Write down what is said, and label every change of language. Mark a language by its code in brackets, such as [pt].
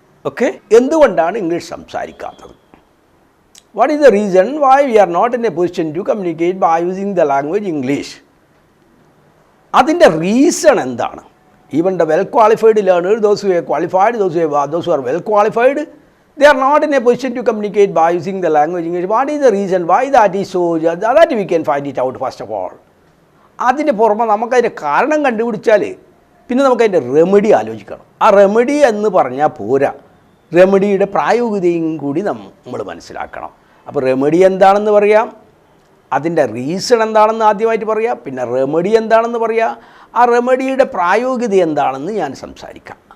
[ml] Okay, എന്തുകൊണ്ടാണ് English സംസാരിക്കാത്തത്? [en] What is the reason why we are not in a position to communicate by using the language English? [ml] അതിൻ്റെ reason എന്താണ്? [en] Even the well qualified learners, those who are qualified, those who are well qualified, they are not in a position to communicate by using the language English. What is the reason why that is so? That we can find it out first of all. [ml] അതിൻ്റെ പുറമെ നമുക്കതിൻ്റെ കാരണം കണ്ടുപിടിച്ചാൽ പിന്നെ നമുക്കതിൻ്റെ remedy ആലോചിക്കണം. ആ remedy എന്ന് പറഞ്ഞാൽ പോരാ, റെമഡിയുടെ പ്രായോഗികതയും കൂടി നമ്മൾ മനസ്സിലാക്കണം. അപ്പോൾ റെമഡി എന്താണെന്ന് പറയാം, അതിൻ്റെ റീസൺ എന്താണെന്ന് ആദ്യമായിട്ട് പറയാം, പിന്നെ റെമഡി എന്താണെന്ന് പറയാം, ആ റെമഡിയുടെ പ്രായോഗികത എന്താണെന്ന് ഞാൻ സംസാരിക്കാം.